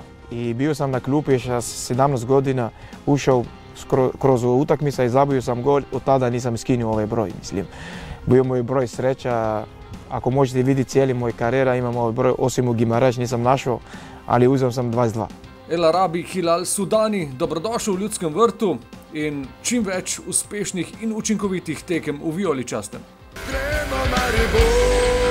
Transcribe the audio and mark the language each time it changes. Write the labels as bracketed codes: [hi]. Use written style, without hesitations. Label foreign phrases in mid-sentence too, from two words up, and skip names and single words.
[hr] I bio sam na klupi još 17 godina, ušao kroz utakmica i zabio sam gol, od tada nisam skinuo ovaj broj, mislim. Bio moj broj sreća. Ako možete vidjeti cijeli moj karijera, imam ovaj broj, osim u Guimarães nisam našao, ali uzeo sam 22. [sl] El Arabi Hilal Sudani, dobrodošel v Ljudskem vrtu in čim več uspešnih in učinkovitih tekem v vijoličastem. Gremo Maribor!